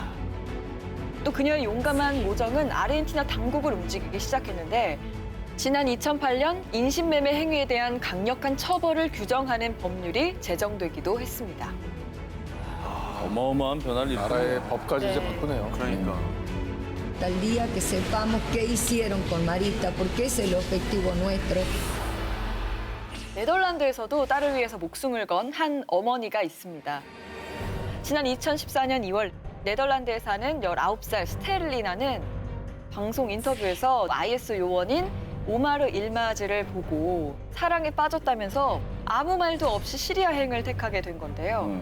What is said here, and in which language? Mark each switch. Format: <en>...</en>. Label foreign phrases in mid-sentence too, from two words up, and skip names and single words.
<ko>또 그녀의 용감한 모정은 아르헨티나 당국을 움직이기 시작했는데 지난 2008년 인신매매 행위에 대한 강력한 처벌을 규정하는 법률이 제정되기도 했습니다. 어마어마한 변화를 나라의 법까지 이제 네. 바꾸네요. 그러니까.</ko> <es>Hasta el día que sepamos qué hicieron con Marita, porque ese es el objetivo nuestro.</es> <ko>네덜란드에서도 딸을 위해서 목숨을 건 한 어머니가 있습니다. 지난 2014년 2월 네덜란드에 사는 19살 스테를리나는 방송 인터뷰에서 IS 요원인 오마르 일마즈를 보고 사랑에 빠졌다면서 아무 말도 없이 시리아행을 택하게 된 건데요.</ko>